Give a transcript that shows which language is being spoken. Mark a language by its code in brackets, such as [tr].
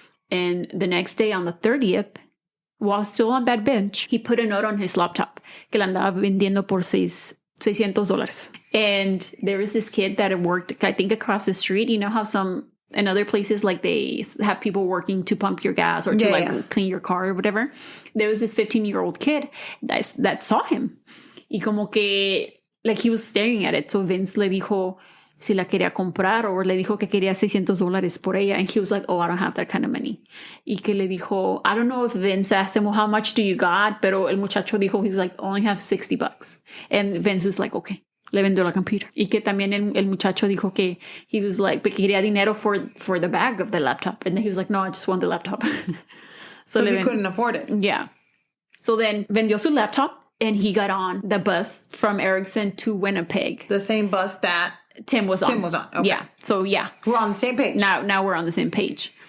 [en] And the next day, on the 30th, while still on that bench, he put a note on his laptop [es] que la andaba vendiendo por $600. [en] And there was this kid that had worked, I think, across the street. You know how in other places, like they have people working to pump your gas or to clean your car or whatever. There was this 15-year-old kid that saw him. [es] Y como que, [en] like, he was staring at it. So Vince [es] le dijo si la quería comprar, [en] or [es] le dijo que quería $600 por ella. [en] And he was like, oh, I don't have that kind of money. [es] Y que le dijo, [en] I don't know if Vince asked him, well, how much do you got? [es] Pero el muchacho dijo, [en] he was like, only have $60. And Vince was like, okay. [es] Le vendió la [en] computer. [es] Y que también el muchacho dijo que [en] he was like, [es] que quería dinero [en] for the bag of the laptop. And then he was like, no, I just want the laptop. So he couldn't afford it. Yeah. So then [es] vendió su [en] laptop and he got on the bus from Erickson to Winnipeg. The same bus that Tim was on. Okay. Yeah. So yeah. We're on the same page. Now we're on the same page.